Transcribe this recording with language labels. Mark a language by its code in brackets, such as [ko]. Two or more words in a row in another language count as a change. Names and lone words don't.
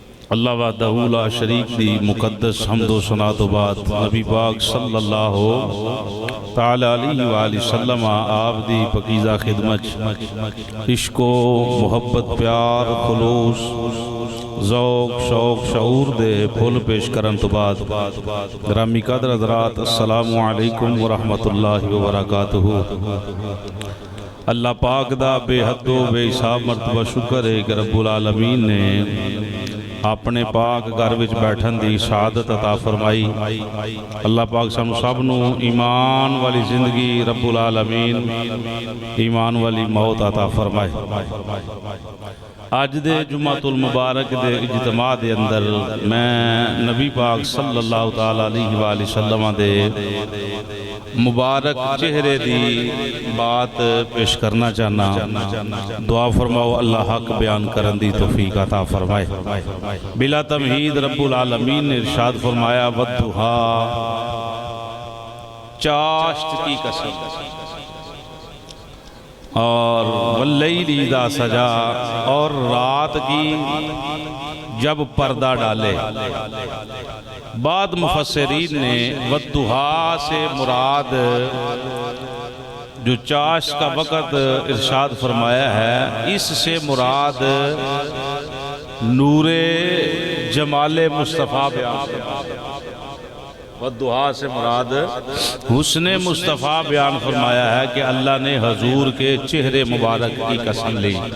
[ar] الله وحده لا شريك [pa] دی مقدس حمد و ثنا توں بعد نبی پاک [ar] صلى الله تعالى عليه وسلم [pa] آپ دی پاکیزہ خدمت عشق و محبت پیار خلوص ذوق شوق شعور دے پھل پیش کرن توں بعد گرامی قدر حضرات [ar] السلام عليكم ورحمة الله وبركاته. [pa] اللہ پاک دا بے حد و بے حساب مرتبہ شکر ہے کہ [ar] رب العالمين [pa] نے اپنے پاک گھر وچ بیٹھن دی سعادت عطا فرمائی. اللہ پاک سانوں سب نوں ایمان والی زندگی [ar] رب العالمين [pa] ایمان والی موت عطا فرمائے. اج دے [ar] جمعة المبارك [pa] دے اجتماع دے اندر میں نبی پاک [ar] صلى الله تعالى عليه وسلم [pa] دے مبارک چہرے دی بات پیش کرنا چاہنا. دعا فرماؤ اللہ حق بیان کرن دی توفیق عطا فرمائے. [ar] بلا تمهيد رب العالمين [ur] نے ارشاد فرمایا والضحیٰ، چاشت کی قسم، اور [ar] والليل إذا سجى, [ur] اور رات کی جب پردہ ڈالے. بعض مفسرین نے والضحیٰ سے مراد جو چاشت کا وقت ارشاد فرمایا ہے، اس سے مراد نور جمال مصطفیٰ بیان، والضحیٰ سے مراد حسن مصطفیٰ بیان فرمایا ہے کہ اللہ نے حضور کے چہرہ مبارک کی قسم لی.